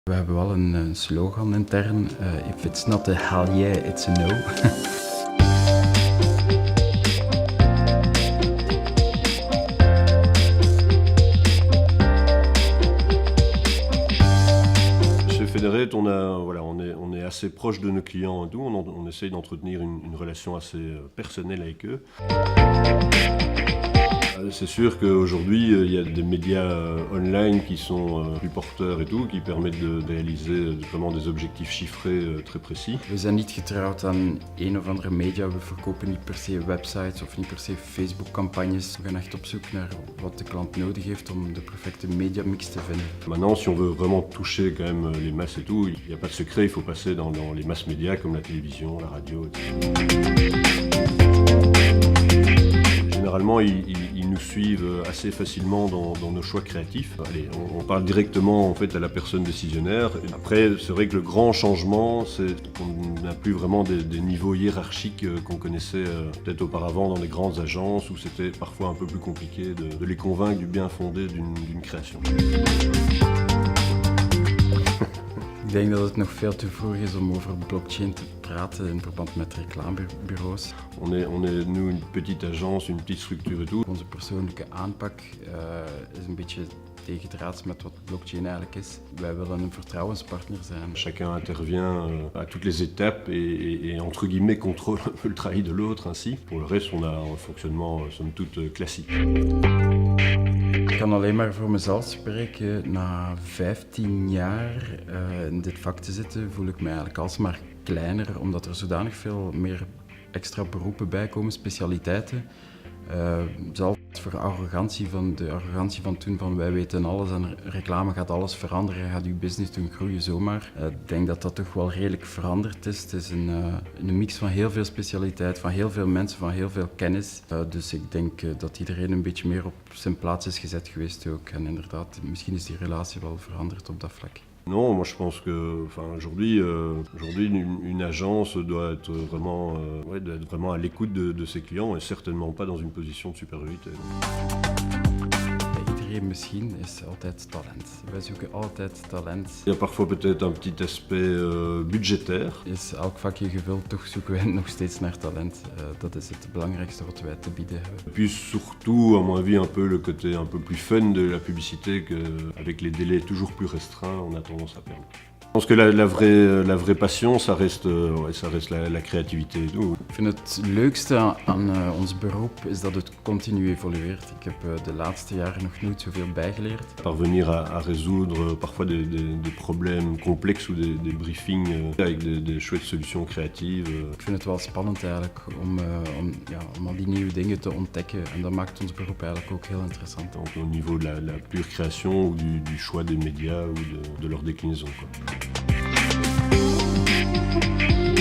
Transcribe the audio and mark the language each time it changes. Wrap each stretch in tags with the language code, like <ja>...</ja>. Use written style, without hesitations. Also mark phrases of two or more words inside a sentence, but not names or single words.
<nl>We hebben wel een slogan intern.</nl> <en>If it's not a hell yeah, it's a no.</en> <fr>Chez Federate, on est assez proche de nos clients et tout. On essaye d'entretenir une relation assez personnelle avec eux. C'est sûr qu'aujourd'hui, il y a des médias online qui sont plus porteurs et tout, qui permettent de réaliser vraiment des objectifs chiffrés très précis.</fr> <nl>We zijn niet getrouwd aan een of andere media. We verkopen niet per se websites of niet per se Facebook-campagnes. We gaan echt op zoek naar wat de klant nodig heeft om de perfecte mediamix te vinden.</nl> <fr>Maintenant, si on veut vraiment toucher quand même les masses et tout, il n'y a pas de secret, il faut passer dans les masses médias comme la télévision, la radio, etc. Généralement, ils nous suivent assez facilement dans nos choix créatifs. Allez, on parle directement en fait à la personne décisionnaire. Après, c'est vrai que le grand changement, c'est qu'on n'a plus vraiment des niveaux hiérarchiques qu'on connaissait peut-être auparavant dans les grandes agences où c'était parfois un peu plus compliqué de les convaincre du bien fondé d'une création.</fr> <nl>Ik denk dat het nog veel te vroeg is om over blockchain te praten in verband met reclamebureaus.</nl> <fr>On est nous une petite agence, une petite structure et tout.</fr> <nl>Onze persoonlijke aanpak is een beetje tegendraads met wat blockchain eigenlijk is. Wij willen een vertrouwenspartner zijn.</nl> <fr>Chacun intervient à toutes les étapes et entre guillemets contrôle un peu le travail de l'autre ainsi. Pour le reste, on a un fonctionnement somme toute classique.</fr> <nl>Ik kan alleen maar voor mezelf spreken. Na 15 jaar in dit vak te zitten voel ik me eigenlijk alsmaar kleiner, omdat er zodanig veel meer extra beroepen bij komen, specialiteiten. Zelfs voor de arrogantie van toen van wij weten alles en reclame gaat alles veranderen, gaat uw business doen groeien zomaar. Ik denk dat dat toch wel redelijk veranderd is. Het is een mix van heel veel specialiteit, van heel veel mensen, van heel veel kennis. Dus ik denk dat iedereen een beetje meer op zijn plaats is gezet geweest ook. En inderdaad, misschien is die relatie wel veranderd op dat vlak.</nl> <fr>Non, moi je pense que, aujourd'hui, une agence doit être vraiment à l'écoute de ses clients et certainement pas dans une position de supériorité.</fr> <nl>Iedereen misschien is altijd talent. Wij zoeken altijd talent.</nl> <fr>Il y a parfois peut-être un petit aspect budgétaire.</fr> <nl>Is elk vakje gevuld, toch zoeken wij nog steeds naar talent. Dat is het belangrijkste wat wij te bieden hebben.</nl> <fr>Et puis surtout, à mon avis, un peu le côté un peu plus fun de la publicité qu'avec les délais toujours plus restreints, on a tendance à perdre. Je pense que la vraie passion, ça reste la créativité et tout.</fr> <nl>Ik vind het leukste aan ons beroep is dat het continu evolueert. Ik heb de laatste jaren nog nooit zoveel bijgeleerd.</nl> <fr>Parvenir à résoudre parfois des problèmes complexes ou des briefings avec des chouettes solutions créatives.</fr> <nl>Ik vind het wel spannend eigenlijk om al die nieuwe dingen te ontdekken en dat maakt ons beroep eigenlijk ook heel interessant.</nl> <fr>Donc, au niveau de la pure création ou du choix des médias ou de leur déclinaison, quoi.</fr>